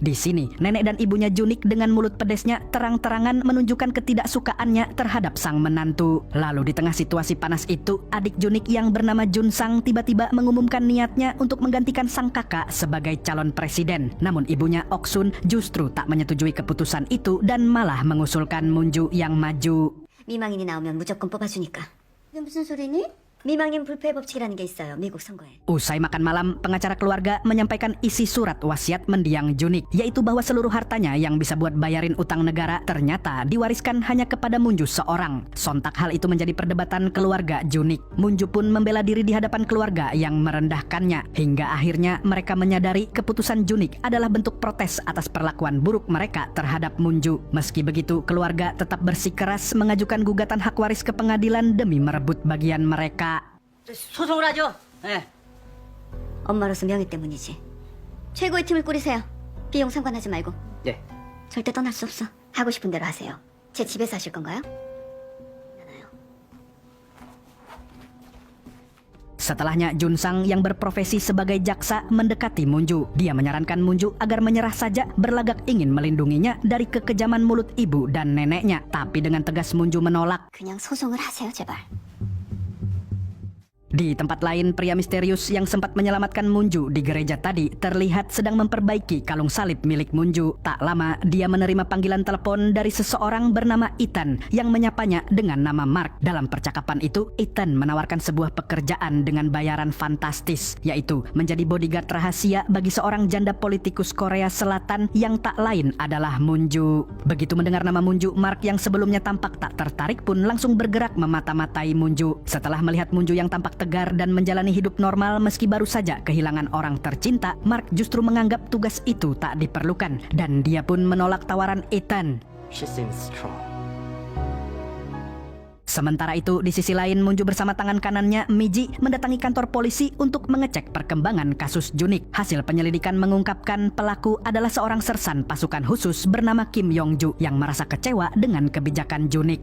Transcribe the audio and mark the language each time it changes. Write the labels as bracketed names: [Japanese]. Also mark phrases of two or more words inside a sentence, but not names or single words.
[Indonesian] Di sini, nenek dan ibunya Junik dengan mulut pedesnya terang-terangan menunjukkan ketidaksukaannya terhadap sang menantu. Lalu di tengah situasi panas itu, adik Junik yang bernama Jun Sang tiba-tiba mengumumkan niatnya untuk menggantikan sang kakak sebagai calon presiden. Namun ibunya Ok Sun justru tak menyetujui keputusan itu dan malah mengusulkan Moon Ju yang maju. [Korean] 미망인이 나오면 무조건 뽑아주니까. 그게 무슨 소리니? 미망인 불패 법칙이라는 게 있어요. 미국 선거에. [Indonesian] Usai makan malam, pengacara keluarga menyampaikan isi surat wasiat mendiang Junik, yaitu bahwa seluruh hartanya yang bisa buat bayarin utang negara ternyata diwariskan hanya kepada Munju seorang. Sontak hal itu menjadi perdebatan keluarga Junik. Munju pun membela diri di hadapan keluarga yang merendahkannya, hingga akhirnya mereka menyadari keputusan Junik adalah bentuk protes atas perlakuan buruk mereka terhadap Munju. Meski begitu, keluarga tetap bersikeras mengajukan gugatan hak waris ke pengadilan demi merebut bagian mereka. [Korean] 소송을 하죠. 예. 엄마로서 명예 때문이지. 최고의 팀을 꾸리세요. 비용 상관하지 말고. 예. 절대 떠날 수 없어. 하고 싶은 대로 하세요. 제 집에서 하실 건가요? [Indonesian] Setelahnya, Junsang yang berprofesi sebagai jaksa mendekati Munju. Dia menyarankan Munju agar menyerah saja, berlagak ingin melindunginya dari kekejaman mulut ibu dan neneknya. Tapi dengan tegas Munju menolak. [Korean] 그냥 소송을 하세요, 제발. [Indonesian] Di tempat lain, pria misterius yang sempat menyelamatkan Munju di gereja tadi terlihat sedang memperbaiki kalung salib milik Munju. Tak lama, dia menerima panggilan telepon dari seseorang bernama Ethan yang menyapanya dengan nama Mark. Dalam percakapan itu, Ethan menawarkan sebuah pekerjaan dengan bayaran fantastis, yaitu menjadi bodyguard rahasia bagi seorang janda politikus Korea Selatan yang tak lain adalah Munju. Begitu mendengar nama Munju, Mark yang sebelumnya tampak tak tertarik pun langsung bergerak memata-matai Munju. Setelah melihat Munju yang tampak tegar dan menjalani hidup normal meski baru saja kehilangan orang tercinta, Mark justru menganggap tugas itu tak diperlukan dan dia pun menolak tawaran Ethan. [English] She seems strong. [Indonesian] Sementara itu, di sisi lain, Munju bersama tangan kanannya, Miji, mendatangi kantor polisi untuk mengecek perkembangan kasus Junik. Hasil penyelidikan mengungkapkan pelaku adalah seorang sersan pasukan khusus bernama Kim Yong-ju yang merasa kecewa dengan kebijakan Junik.